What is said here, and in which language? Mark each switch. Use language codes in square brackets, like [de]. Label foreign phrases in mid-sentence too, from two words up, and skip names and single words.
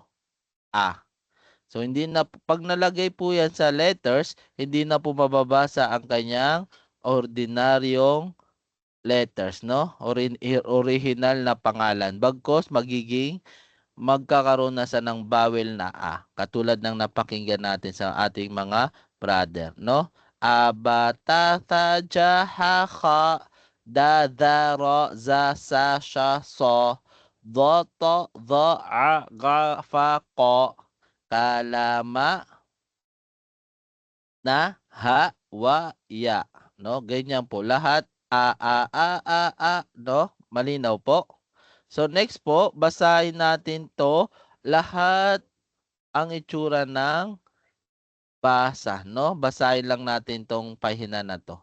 [tl] A. So, hindi na, pag nalagay po yan sa letters, hindi na po mababasa ang kanyang ordinaryong letters, no? Original na pangalan. Bagkos magkakaroon na sa ng vowel na a. Katulad ng napakinggan natin sa ating mga brother, no? [ar] أبتث جح د ذ ر ز س ش ص ض ط ظ ع غ ف ق كلم ن ه و ي, [tl] no? Ganyan po lahat. No? Malinaw po. So next po, basahin natin to lahat ang itsura ng basa, no? Basahin lang natin tong pahina na to.